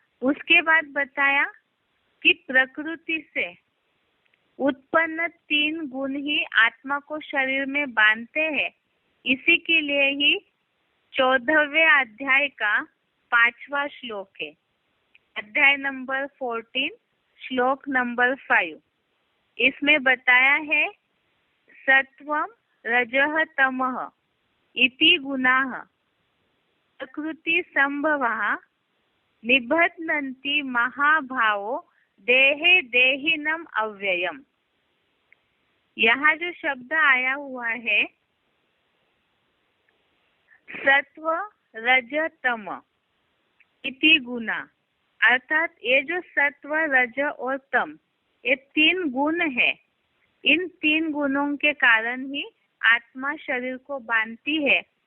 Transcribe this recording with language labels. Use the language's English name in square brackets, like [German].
[Hindi] उसके बाद बताया कि प्रकृति से उत्पन्न तीन गुण ही आत्मा को शरीर में बांधते हैं। इसी के लिए ही 14वें अध्याय का 5वां श्लोक है, अध्याय नंबर 14 श्लोक नंबर 5। इसमें बताया है [Sanskrit] सत्वम रजः तमः इति गुणाः प्रकृति संभवः निबध्नन्ति महाभावो देहे देहिनम अव्ययम। [Hindi] यहाँ जो शब्द आया हुआ है [Sanskrit] सत्व रज तम इति गुणा, [Hindi] अर्थात ये जो सत्व रज और तम ये तीन गुण है, इन तीन गुणों के कारण ही आत्मा शरीर को बांधती है।